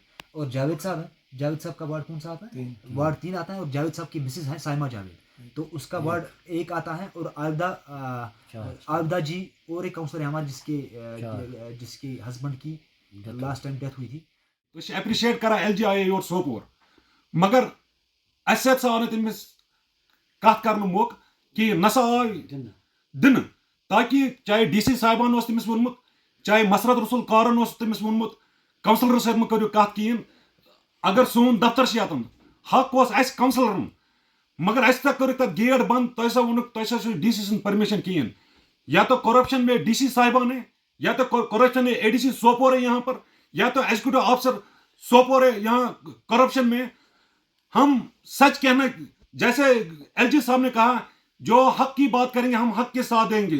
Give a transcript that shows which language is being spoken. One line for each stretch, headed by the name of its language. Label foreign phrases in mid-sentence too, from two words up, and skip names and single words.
Hindi: और जावेद साहब हैं, जावेद साहब का वार्ड कौन सा आता है? वार्ड 3 आता है। और जावेद साहब की मिसेज हैं साइमा जावेद, तो उसका वार्ड 1 आता है। और आबदा जी और एक काउंसलर है हमारे जिसके हस्बैंड की
English: last time
Hindi: डेथ हुई थी। तो एप्रिशिएट करा एलजीआई और सोपोर,
Kashmiri: मगर अस आव तमिस कत कर मौक कि नसा आव दिन, ताकि चाहे डीसी साहिबान तमिस वोनमुत, चाहे मसरत रसूल कारन तमिस वोनमुत, काउंसलर सत करो कत कहें। अगर सोन दफ्तर यतन हक अस काउंसलरन, मगर अस कर गेट बंद, तुसा वोनुक तुसा डीसी सुन परमिशन कहें।
Hindi: या तो करप्शन में डीसी साहिबान है, या तो करप्शन में एडीसी सोपोर है यहाँ पर, या तो एग्जीक्यूटिव ऑफिसर सोपोर है यहाँ करप्शन में। हम सच कहना, जैसे एलजी साहब ने कहा, जो हक की बात करेंगे हम हक के साथ देंगे।